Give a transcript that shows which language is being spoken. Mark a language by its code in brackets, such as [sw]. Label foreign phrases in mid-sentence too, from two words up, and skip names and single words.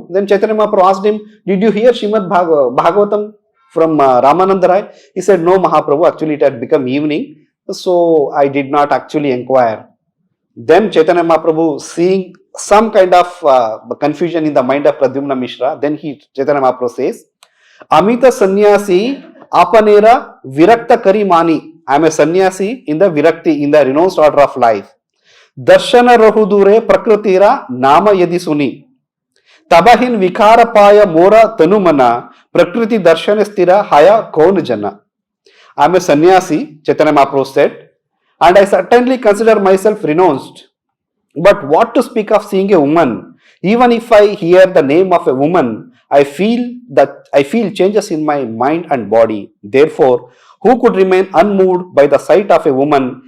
[en] Then Chaitanya Mahaprabhu asked him, did you hear Srimad Bhagavatam from Ramananda Raya? He said, no Mahaprabhu, actually it had become evening, so I did not actually inquire. Then Chaitanya Mahaprabhu, seeing some kind of confusion in the mind of Pradyumna Mishra, then Chaitanya Mahaprabhu says, [bn] আমি ত সন্ন্যাসী আপনারে বিরক্ত করি মানি. [en] I am a sannyasi in the virakti, in the renounced order of life. [bn] দর্শন রহু দূরে প্রকৃতির নাম যদি শুনি. তবহিঁ বিকার পায় মোর তনুমন প্রকৃতি দর্শন স্থির হয় কোন জন. [en] I am a sannyasi, Chaitanya Mahaprabhu said, and I certainly consider myself renounced. But what to speak of seeing a woman? Even if I hear the name of a woman, I feel changes in my mind and body. Therefore, who could remain unmoved by the sight of a woman?